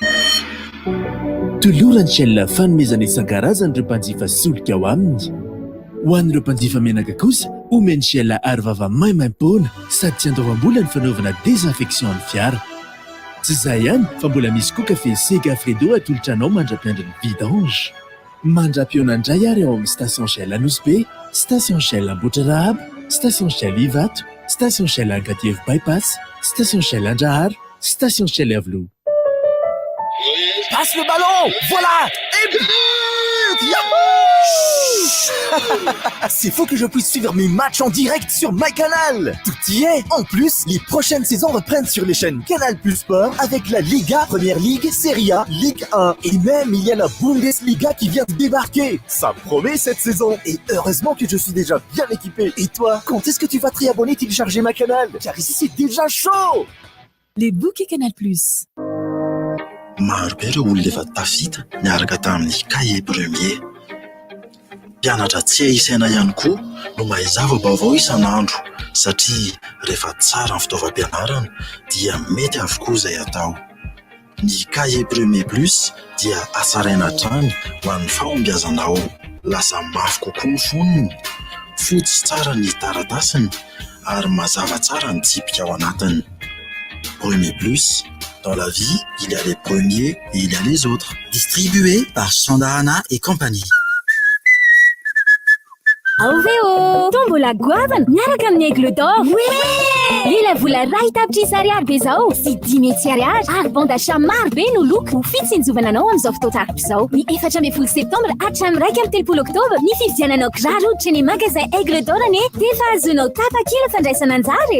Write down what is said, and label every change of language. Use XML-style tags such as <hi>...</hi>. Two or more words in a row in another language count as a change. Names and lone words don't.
<mg>tolorany shell fanomezana isan-karazany ireo mpanjifa solika ao aminy ho an'ireo mpanjifa menaka kosa omeny Shell ary vava maimaim-poana sady tsy andoavam-bola ny fanaovana désinfection ny fiara. Tsy izay ihany fa mbola misy koa kafe Sega Fredo atolotranao mandra-piandry ny vidange. Mandra-piona indray ary ao amin'ny station Shell Anosy, station Shell Ambotra Rahabo, station Shell Ivato, station Shell Angadieve Bypass, station Shell Andraharo, station Shell Avelou.</mg> <fr>Passe le ballon! Voilà! Et but! C'est faux que je puisse suivre mes matchs en direct sur MyCanal. Tout y est. En plus, les prochaines saisons reprennent sur les chaînes Canal Plus Sport avec la Liga, Première Ligue, Serie A, Ligue 1 et même il y a la Bundesliga qui vient de débarquer. Ça promet cette saison et heureusement que je suis déjà bien équipé. Et toi, quand est-ce que tu vas te réabonner, télécharger MyCanal? Car ici c'est déjà chaud. Les bouquets Canal Plus.</fr> <mg>Maro be ireo olona efa tafita niaraka tamin'ny cahier premier. Mpianatra tsy isaina ihany koa no mahazava vaovao isan'andro satria rehefa tsara ny fitaovam-pianarana dia mety avokoa izay atao. Ny cahier premier plus dia asaraina hatrany ho an'ny fahombiazanao. Lasa mafy kokoa ny fonony, fotsy tsara ny taratasiny ary mazava tsara ny tsipika ao anatiny. Premier plus.</mg> <fr>Dans la vie, il y a les premiers et il y a les autres. Distribué par Chandarana et compagnie. Oveo!</fr> <mg>Tombola goavana miaraka amin'ny aigle d'or. Lela vola ray tapitrisa ariary be zao sy 10 000 ariary ary</mg> <fr>bon d'achat</fr> <mg>maro be no loko ho fitsinjovana anao amin'izao fotoatariko izao. Ny 14 septambra hatramin'ny 30 oktobra ny fividiananao kiraro hoditra ny magasin aigle d'or ane dia efa azonao tapakila fandraisana anjara.</mg>